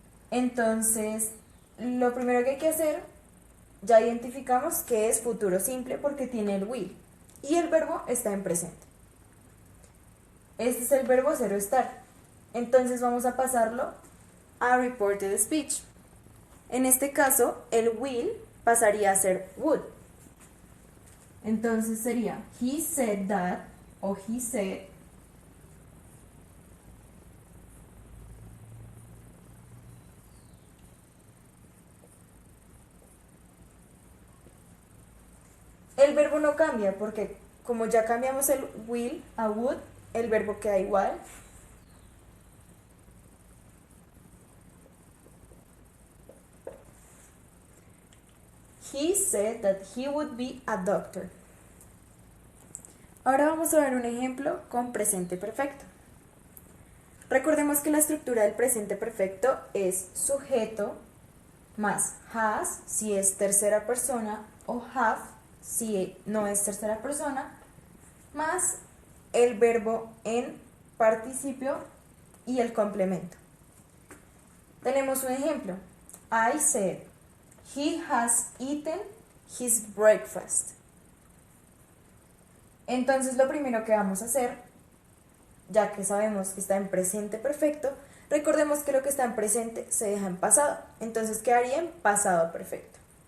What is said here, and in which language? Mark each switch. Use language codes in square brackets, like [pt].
[es] Entonces, lo primero que hay que hacer, ya identificamos que es futuro simple porque tiene el will y el verbo está en presente. Este es el verbo ser o estar. Entonces vamos a pasarlo a reported speech. En este caso, el will pasaría a ser would. Entonces sería [en] he said that [es] o [en] he said. [es] El verbo no cambia porque como ya cambiamos el will a would, el verbo queda igual. [en] He said that he would be a doctor. [es] Ahora vamos a ver un ejemplo con presente perfecto. Recordemos que la estructura del presente perfecto es sujeto más has si es tercera persona o have si no es tercera persona, más el verbo en participio y el complemento. Tenemos un ejemplo. [en] I said, he has eaten his breakfast. [es] Entonces lo primero que vamos a hacer, ya que sabemos que está en presente perfecto, recordemos que lo que está en presente se deja en pasado. Entonces quedaría en pasado perfecto.